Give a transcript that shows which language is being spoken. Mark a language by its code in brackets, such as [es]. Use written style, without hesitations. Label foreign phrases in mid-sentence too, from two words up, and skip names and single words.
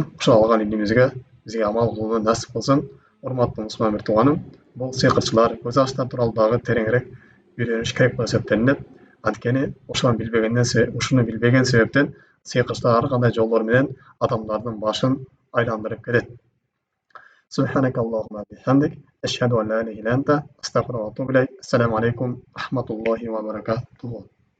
[ky] Ошол алган илимибизге бизге амал кылууну насип кылсын. Урматтуу мусулман бир тууганым, бул сыйкырчылар, көз ачтар тууралуу дагы тереңирээк үйрөнүш керек болуп эсептелинет. Анткени ушуну билбеген себептен сыйкырчылар ар кандай жолдор менен адамдардын башын айландырып келет. [ar] سبحانك اللهم بحمدك أشهد أن لا إله إلا أنت أستغفرك وأتوب إليك. السلام عليكم ورحمة الله وبركاته.